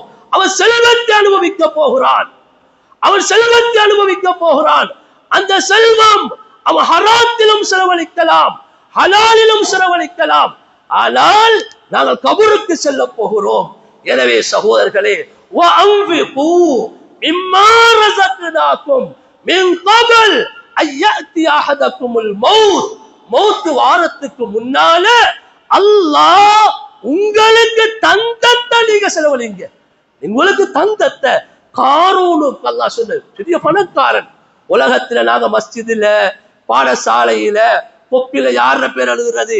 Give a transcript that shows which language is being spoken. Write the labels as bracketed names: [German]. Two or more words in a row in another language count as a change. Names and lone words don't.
[Tamil] அவன் செல்வத்தை அனுபவிக்க போகிறான், அவன் செல்வத்தை அனுபவிக்க போகிறான். அந்த செல்வம் அவன் ஹராத்திலும் செலவழிக்கலாம், ஹலாலிலும் செலவழிக்கலாம். ஆனால் நாங்கள் கபருக்கு செல்ல போகிறோம். எனவே சகோதரர்களே, [Arabic] وَأَنْفِقُوا مِمَّا رَزَقْنَاكُمْ مِنْ قَبْلِ أَنْ يَأْتِيَ أَحَدَكُمُ الْمَوْتُ. [Tamil] மௌத் வாரத்துக்கு முன்னால அல்லாஹ் உங்களுக்கு தந்தத்தை நீங்க செலவழிங்க. உங்களுக்கு தந்தத்தை காரூனுக்கு அல்லாஹ் சொன்ன பெரிய பணக்காரன். உலகத்துல நாங்க மஸ்ஜிதுல, பாடசாலையில, கொப்பில யார பேர் எழுதுறது?